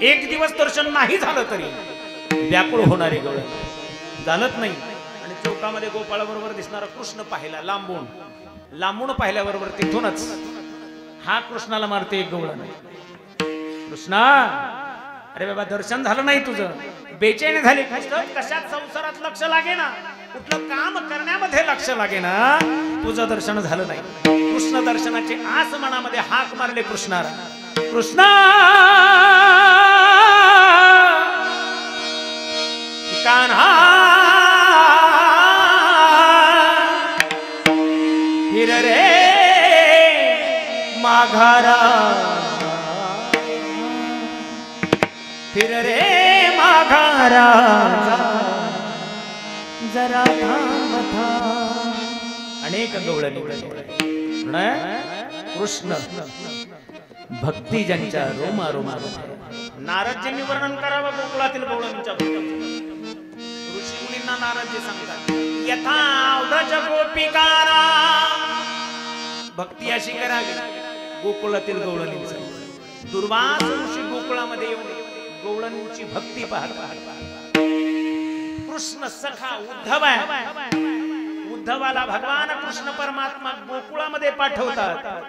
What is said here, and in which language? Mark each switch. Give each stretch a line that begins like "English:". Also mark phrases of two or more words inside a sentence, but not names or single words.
Marathi: एक दिवस दर्शन नाही झालं तरी व्याकुळ होणारी गवळण झालंच नाही आणि चौकामध्ये गोपाळाबरोबर दिसणारा कृष्ण पाहिला लांबून लांबून पाहिल्याबरोबर तिथूनच हा कृष्णाला मारते एक गवळण कृष्णा अरे बाबा दर्शन झालं नाही तुझं बेचैनी झाली कशात संसारात लक्ष लागे ना कुठलं काम करण्यामध्ये लक्ष लागे ना तुझं दर्शन झालं नाही कृष्ण दर्शनाची आस मनामध्ये हाक मारले कृष्णाला कृष्णा कान्हा फिर रे माघारा फिर रे माघारा जरा अनेक गवळणी कृष्ण भक्ती ज्यांच्या रोमा रोमा नारदजींनी वर्णन करावं गोकुळातील गवळणींच्या ऋषी मुनींना नारदजी सांगतात
Sanskrit: यथा व्रज गोपिकारा
Marathi: भक्ती अशी करावी गोकुळातील गवळणींचा दुर्वास ऋषी गोकुळामध्ये येऊन गवळणींची भक्ती पाहत कृष्ण सखा उद्धव आहे उद्धवाला भगवान कृष्ण परमात्मा गोकुळामध्ये पाठवतात